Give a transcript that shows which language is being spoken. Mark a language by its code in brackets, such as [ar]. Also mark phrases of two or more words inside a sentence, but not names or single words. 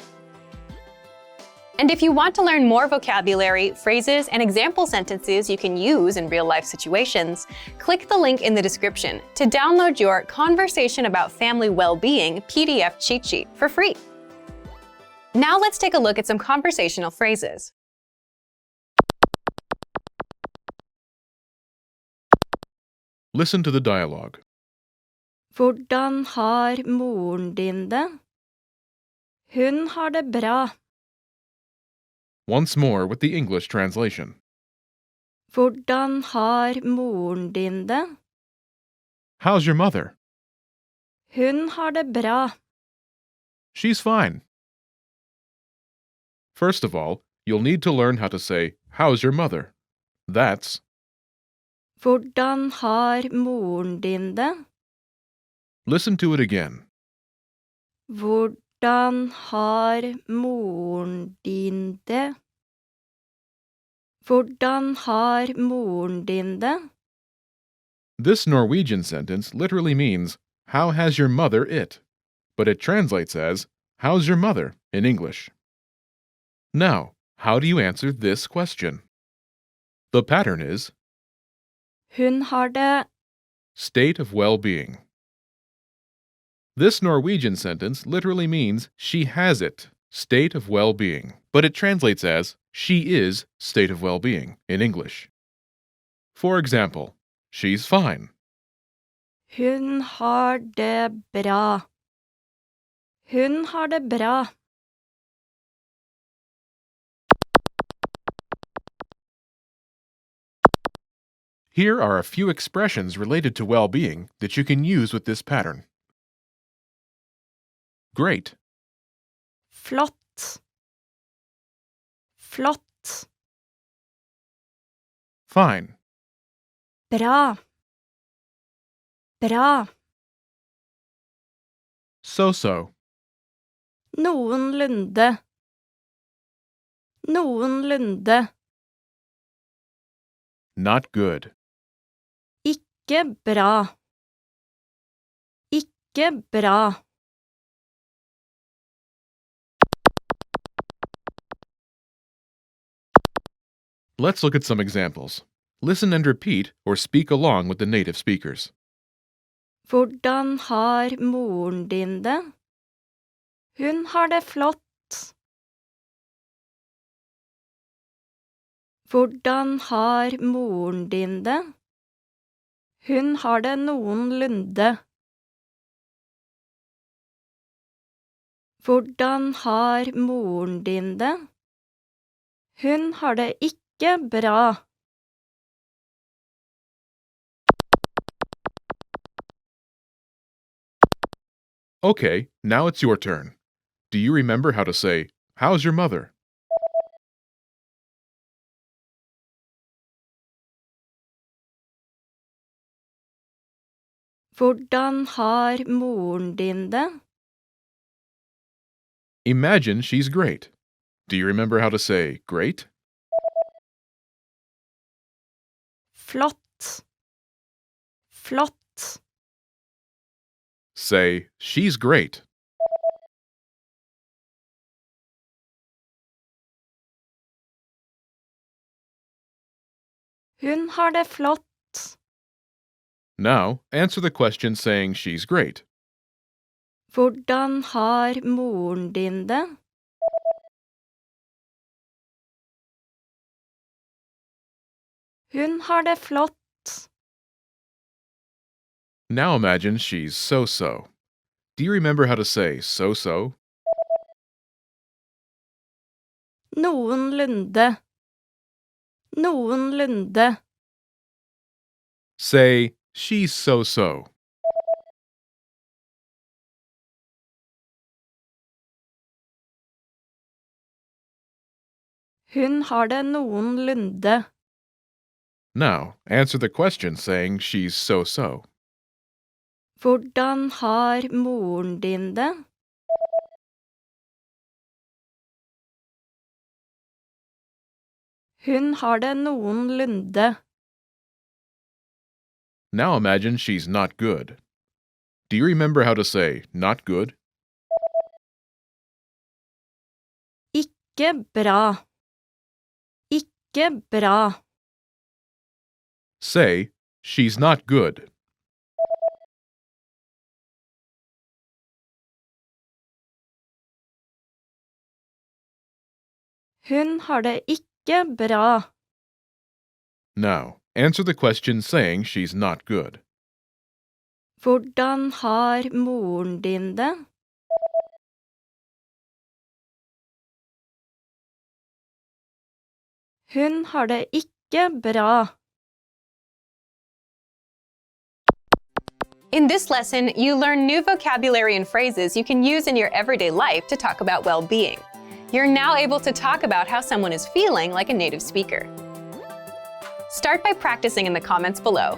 [en] And if you want to learn more vocabulary, phrases, and example sentences you can use in real-life situations, click the link in the description to download your Conversation About Family Well-Being PDF cheat sheet for free. Now let's take a look at some conversational phrases. Listen to the dialogue. [no] Hvordan har moren din det? Hun har det bra. [en] Once more with the English translation. [no] Hvordan har moren din det? [en] How's your mother? [no] Hun har det bra. [en] She's fine. First of all, you'll need to learn how to say, how's your mother? That's, [no] Hvordan har moren din det? [en] listen to it again. [no] Hvordan har moren din det? Hvordan har moren din det? [en] This Norwegian sentence literally means, how has your mother it? But it translates as, how's your mother in English. Now, how do you answer this question? The pattern is [no] Hun har det. [en] state of well-being. This Norwegian sentence literally means she has it, state of well-being, but it translates as she is state of well-being in English. For example, she's fine. [no] Hun har det bra. Hun har det bra. [en] Here are a few expressions related to well-being that you can use with this pattern. Great, [no] Flott. Flott. [en] fine, [no] Bra. Bra. [en] so-so, [no] Noenlunde. Noenlunde. [en] not good, [no] Ikke bra. Ikke bra. [en] Let's look at some examples. Listen and repeat or speak along with the native speakers. [no] Hvordan har moren din det? Hun har det flott. Hvordan har moren din det? Hun har det noenlunde. Hvordan har moren din det? Hun har det ikke bra. [en] Okay, now it's your turn. Do you remember how to say, how's your mother? [no] Hvordan har moren din det? [en] Imagine she's great. Do you remember how to say, great? [no] Flott. Flott. [en] Say, she's great. [no] Hun har det flott. [en] Now, answer the question saying she's great. [no] Hvordan har moren din det? Hun har det flott. [en] Now imagine she's so-so. Do you remember how to say so-so? [no] Noenlunde. Noenlunde. [en] Say, she's so-so. [no] Hun har det noenlunde. [en] Now, answer the question saying she's so-so. [no] Hvordan har moren din det? Hun har det noenlunde. [en] Now imagine she's not good. Do you remember how to say not good? [no] Ikke bra. Ikke bra. [en] Say, she's not good. [no] Hun har det ikke bra. [en] Now, answer the question saying she's not good. [no] Hvordan har moren din det? Hun har det ikke ikke bra. [en] In this lesson, you learn new vocabulary and phrases you can use in your everyday life to talk about well-being. You're now able to talk about how someone is feeling like a native speaker. Start by practicing in the comments below.